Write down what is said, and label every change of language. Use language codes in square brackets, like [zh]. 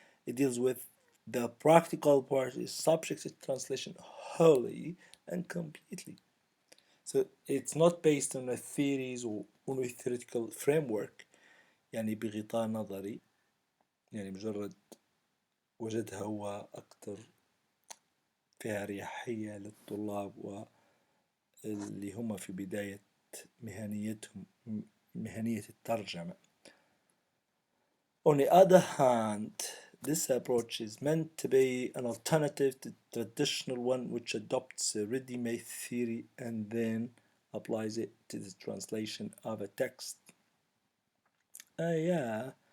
[en] It deals with the practical part, is subject to translation wholly and completely. So it's not based on a theories or on a theoretical framework, [ar] يعني بغطاء نظري، يعني مجرد وجدها هو أكتر فيها ريحية للطلاب واللي هم في بداية مهنيتهم، مهنية الترجمة. [en] On the other hand, this approach is meant to be an alternative to the traditional one, which adopts a ready-made theory and then applies it to the translation of a text. Yeah.